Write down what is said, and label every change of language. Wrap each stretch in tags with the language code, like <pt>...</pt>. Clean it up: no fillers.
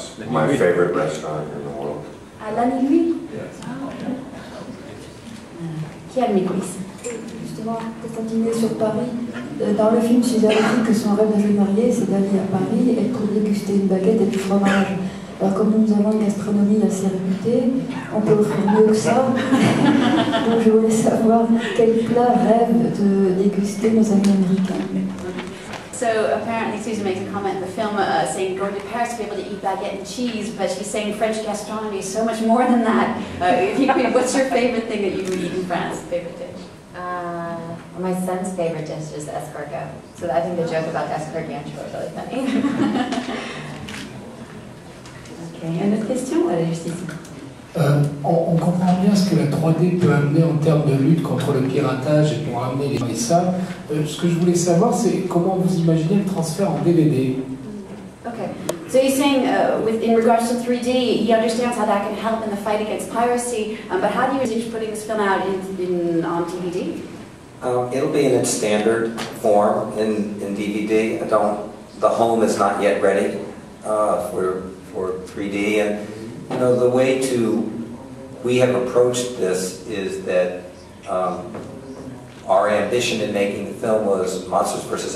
<en>My favorite restaurant in the world.</en> <fr>À la nuit? Qui a le micro ici? Justement, pour continuer sur Paris, dans le film, Suzanne dit que son rêve de jeune mariée, c'est d'aller à Paris et pour déguster une baguette et du fromage. Alors comme nous avons une gastronomie assez réputée, on peut offrir mieux que ça. Donc je voulais savoir quel plat rêvent de déguster nos amis américains.</fr> <en>So apparently Susan makes a comment in the film saying going to Paris to be able to eat baguette and cheese, but she's saying French gastronomy is so much more than that. If you could, what's your favorite thing that you would eat in France? Favorite dish? My son's favorite dish is escargot. So I think the joke about escargot is really funny.</en> <fr>Okay, une autre question? Voilà, juste ici. On comprend bien ce que la 3D peut amener en termes de lutte contre le piratage et pour amener les ça. Ce que je voulais savoir, c'est comment vous imaginez le transfert en DVD.</fr> <en>Okay, so he's saying in regards to 3D, he understands how that can help in the fight against piracy, but how do you envisage putting this film out on DVD? It'll be in its standard form in DVD. The home is not yet ready for 3D, and you know the way we have approached this is that our ambition in making the film was Monsters vs.</en>